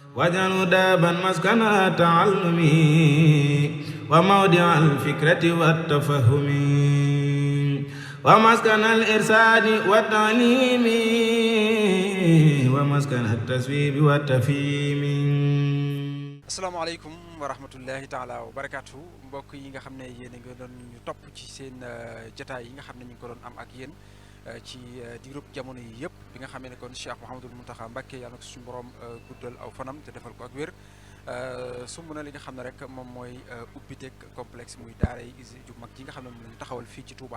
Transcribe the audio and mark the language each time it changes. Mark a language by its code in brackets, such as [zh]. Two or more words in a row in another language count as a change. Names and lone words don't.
[ar] واجعله دابا مسكن التعلم وموضع الفكرة والتفهم ومسكن الإرشاد والتعليم ومسكن التصويب والتفهيم. السلام عليكم ورحمة الله تعالى وبركاته [wo] mbokk yi nga xam ne yéen a ngi doon ñu topp ci seen jotaay yi nga xam ne ñu ngi ko doon am ak yéen ci diirub jamono yi yëpp bi nga xamee ne kon Cheikh Mouhamadul Mountakha Mbacké yàlla na ko suñu borom guddal aw fanam te defal ko ak wér sumb na li nga xam ne rek moom mooy ubbiteg complexe muy daara yi ju mag ji nga xam ne moom la ñu taxawal fii ci Touba.